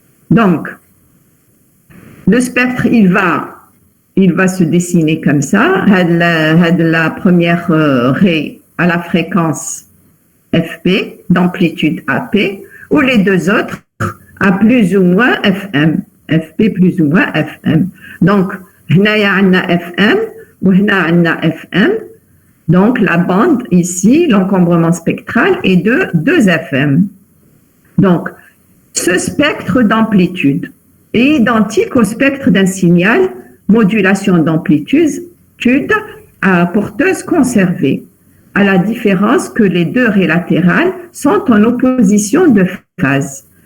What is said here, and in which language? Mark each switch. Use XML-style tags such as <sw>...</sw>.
<fr>Donc, le spectre, il va se dessiner comme ça. La première raie à la fréquence FP, d'amplitude AP, ou les 2 autres à plus ou moins FM. FP plus ou moins FM.</fr> <ar>Donc, هنايا عندنا FM وهنا عندنا FM.</ar> <fr>Donc, la bande ici, l'encombrement spectral est de 2 FM. Donc, ce spectre d'amplitude est identique au spectre d'un signal modulation d'amplitude à porteuse conservée, à la différence que les 2 raies latérales sont en opposition de phase.</fr>